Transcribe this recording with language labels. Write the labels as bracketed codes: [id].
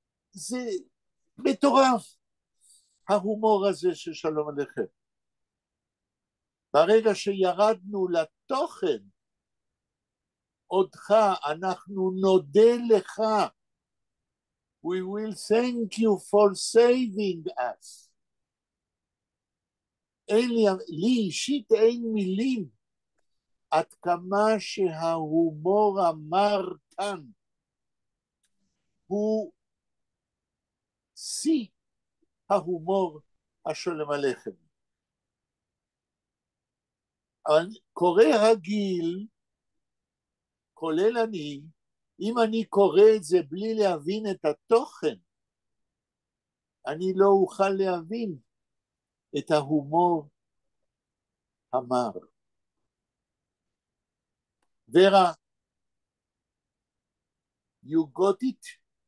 [he] זה מטורף, ההומור הזה של שלום עליכם. ברגע שירדנו לתוכן, אותך, אנחנו נודה לך. [en] We will thank you for saving us. [he] לי אישית אין מילים, עד כמה שההומור המר כאן, הוא שיא ההומור השלום עליכם. אבל קורא רגיל, כולל אני, אם אני קורא את זה בלי להבין את התוכן, אני לא אוכל להבין את ההומור המר. [en] ורה, you got it?